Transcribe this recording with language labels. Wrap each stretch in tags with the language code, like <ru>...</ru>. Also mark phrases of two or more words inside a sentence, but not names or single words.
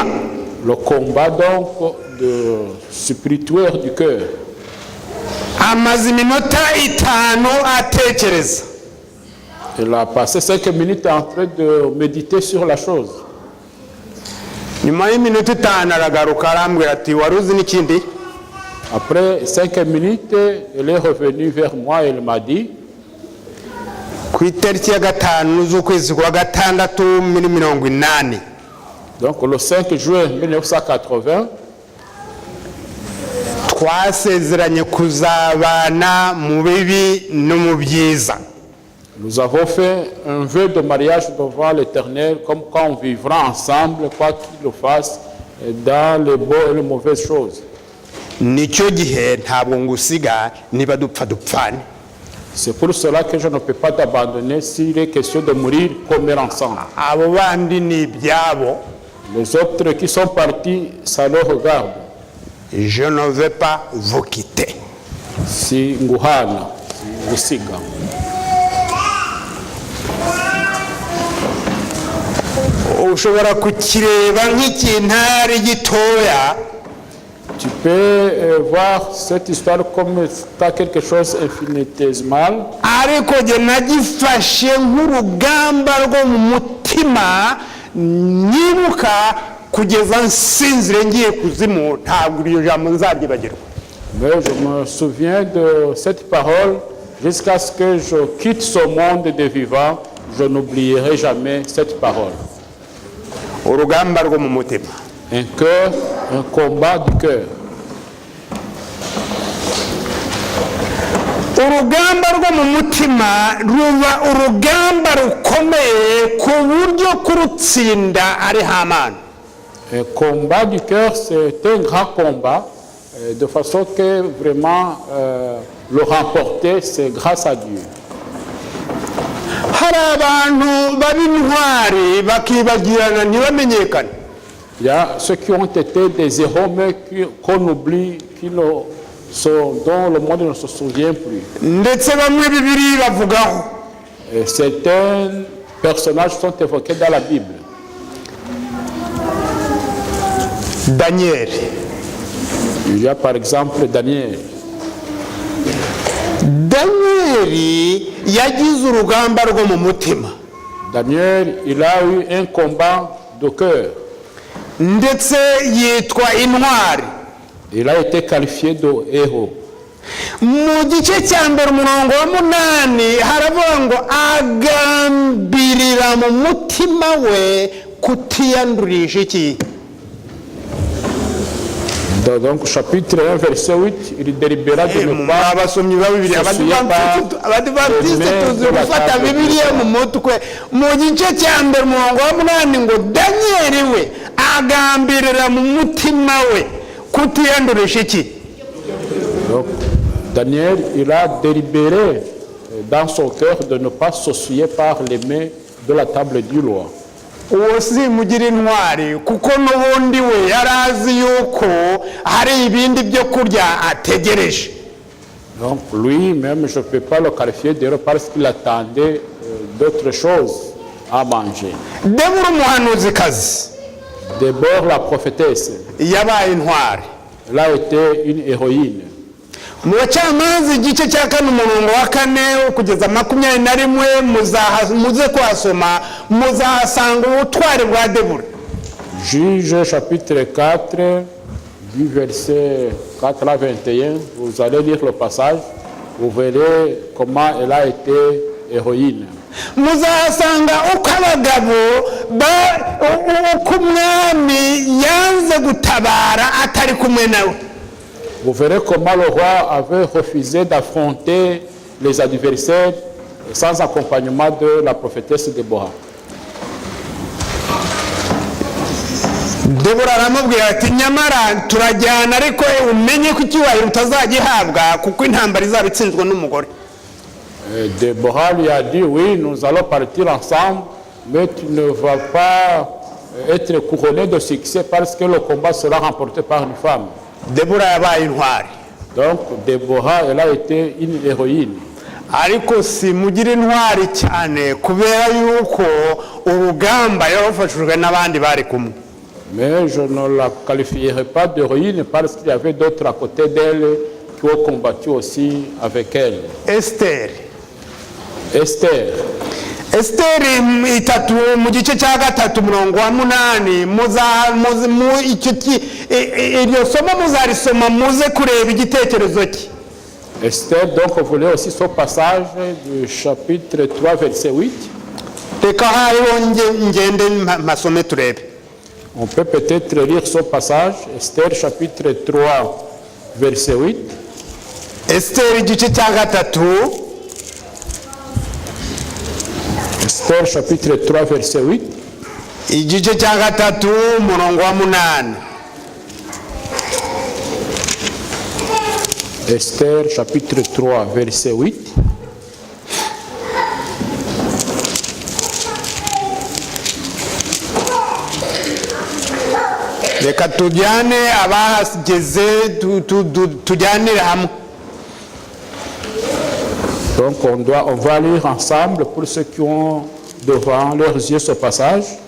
<fr>Le combat donc spirituel du cœur.</fr> <rw>Amaze iminota 5 atekereza.</rw> <fr>Il a passé 5 minutes en train de méditer sur la chose.</fr> <rw>Nyuma y'iminota 5 aragaruka arambwira ati wari uzi n'ikindi?</rw> <fr>Après 5 minutes, il est revenu vers moi et il m'a dit,</fr> <rw>ku itariki ya 5 z'ukwezi kwa 6 muri 80.</rw> <fr>donc le 5 juin 1980,</fr> <rw>twasezeranye kuzabana mu bibi no mu byiza.</rw> <fr>nous avons fait un vœu de mariage devant l'Éternel, comme quand on vivra ensemble, quoi qu'il le fasse, dans les bonnes et les mauvaises choses.</fr> <rw>Nicyo gihe ntabwo ngusiga niba dupfa dupfane.</rw> <fr>C'est pour cela que je ne peux pas t'abandonner s'il est question de mourir comme ensemble. Abo bandi ni ibyabo. Les autres qui sont partis, ça leur regarde. Je ne vais pas vous quitter.</fr> <rw>Si nguhana, si ngusiga. Ushobora kukireba nk'ikintu ari gitoya,</rw> <fr>Tu peux voir cette histoire comme étant quelque chose infinitésimal,</fr> <rw>ariko jye nagifashe nk'urugamba rwo mu mutima nyibuka kugeza nsinzire ngiye kuzimu, ntabwo iryo jambo nzaryibagirwa.</rw> <fr>mais je me souviens de cette parole jusqu'à ce que je quitte ce monde des vivants. Je n'oublierai jamais cette parole.</fr> <rw>Urugamba rwo mu mutima.</rw> <fr>Un cœur, un combat du cœur.</fr> <rw>Urugamba rwo mu mutima ruba urugamba rukomeye ku buryo kurutsinda ari Hamani.</rw> <fr>Un combat du cœur, c'est un grand combat, de façon que vraiment le remporter, c'est grâce à Dieu.</fr> <rw>Hari abantu b'intwari bakibagirana ntibamenyekane.</rw> <fr>Il y a ceux qui ont été des héros, mais qu'on oublie, dont le monde ne se souvient plus.</fr> <rw>Ndetse bamwe Bibiliya ibavugaho.</rw> <fr>Et certains personnages sont évoqués dans la Bible. Daniel. Il y a par exemple Daniel.</fr> <rw>Daniel yagize urugamba rwo mu mutima.</rw> <fr>Daniel, il a eu un combat de cœur.</fr> <rw>Ndetse yitwa intwari.</rw> <fr>Il a été qualifié de héros.</fr> <rw>Mu gice cya mbere umurongo wa 8 haravuga ngo agambirira mu mutima we kutiyandurisha iki.</rw> <fr>Donc chapitre 1 verset 8, il délibéra de ne pas</fr> <rw>abasomyi ba Bibiliya abadivantiste tuzi gufata Bibiliya mu mutwe. Mu gice cya mbere umurongo wa 8 ngo Daniel we agambirira mu mutima we kutiyandurisha iki.</rw> <fr>Donc, Daniel, il a délibéré dans son cœur de ne pas s'essuyer par les mains de la table du roi.</fr> <rw>Uwo si mugira intwari kuko n'ubundi we yarazi yuko hari ibindi byo kurya ategereje.</rw> <fr>Donc lui-même, je ne peux pas le qualifier d'héros parce qu'il attendait d'autres choses à manger.</fr> <rw>Debora umuhanuzikazi.</rw> <fr>D'abord la prophétesse.</fr> <rw>Yabaye intwari.</rw> <fr>Elle a été une héroïne.</fr> <rw>Mu bacamanza igice cya 4 umurongo wa 4 kugeza 21 muze kwasoma muzasanga ubutwari bwa Debora.</rw> <fr>Juge chapitre 4 du verset 4 à 21, vous allez lire le passage, vous verrez comment elle a été héroïne.</fr> <rw>Muzasanga uko abagabo uko umwami yanze gutabara atari kumwe nawe.</rw> <fr>Vous verrez comment le roi avait refusé d'affronter les adversaires sans accompagnement de la prophétesse Déborah.</fr> <rw>Debora aramubwira ati nyamara turajyana ariko umenye ko icyubahiro utazagihabwa kuko intambara izaba itsinzwe n'umugore.</rw> <fr>Déborah lui a dit oui, nous allons partir ensemble, mais tu ne vas pas être couronné de succès parce que le combat sera remporté par une femme.</fr> <rw>Debora yabaye intwari.</rw> <fr>Donc Déborah, elle a été une héroïne.</fr> <rw>Ariko si mugira intwari cyane kubera yuko urugamba yarafashijwe n'abandi bari kumwe.</rw> <fr>Mais je ne la qualifierai pas d'héroïne parce qu'il y avait d'autres à côté d'elle qui ont combattu aussi avec elle. Esther. Esther.</fr> <rw>Esther itatu mu gice cya 3 umurongo wa 8 iryo somo muzarisoma muze kureba igitekerezo cye.</rw> <fr>Esther, donc vous voulez aussi ce passage du chapitre 3 verset 8.</fr> <rw>Reka hariho ngende masome turebe.</rw> <fr>On peut peut-être lire ce passage, Esther chapitre 3 verset 8.</fr> <rw>Esther igice cya 3.</rw> <fr>Esther chapitre 3 verset 8.</fr> <rw>Igice cya 3 umurongo wa 8.</rw> <fr>Esther chapitre 3 verset 8.</fr> <rw>Reka tujyane abahageze tujyanire hamwe.</rw> <fr>Donc on va lire ensemble pour ceux qui ont devant leurs yeux ce passage.</fr>